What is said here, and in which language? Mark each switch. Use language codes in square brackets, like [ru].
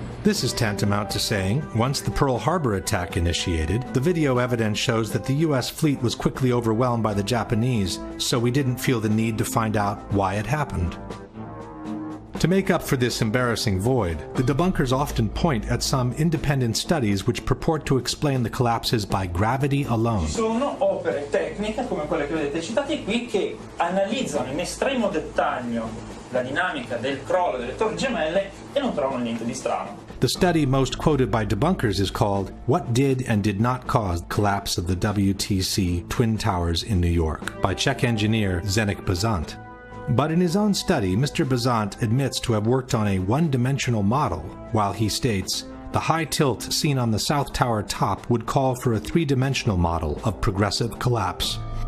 [en] This is tantamount to saying, once the Pearl Harbor attack initiated, the video evidence shows that the U.S. fleet was quickly overwhelmed by the Japanese, so we didn't feel the need to find out why it happened. To make up for this embarrassing void, the debunkers often point at some independent studies which purport to explain the collapses by gravity alone. [it] Ci sono opere tecniche come quelle che vedete citate qui che analizzano in estremo dettaglio la dinamica del crollo delle torri gemelle e non trovano niente di strano. [en] The study most quoted by debunkers is called What Did and Did Not Cause the Collapse of the WTC Twin Towers in New York by Czech engineer Zdeněk Bazant. But in his own study, Mr. Bazant admits to have worked on a one-dimensional model, while he states, the high tilt seen on the South Tower top would call for a three-dimensional model of progressive collapse.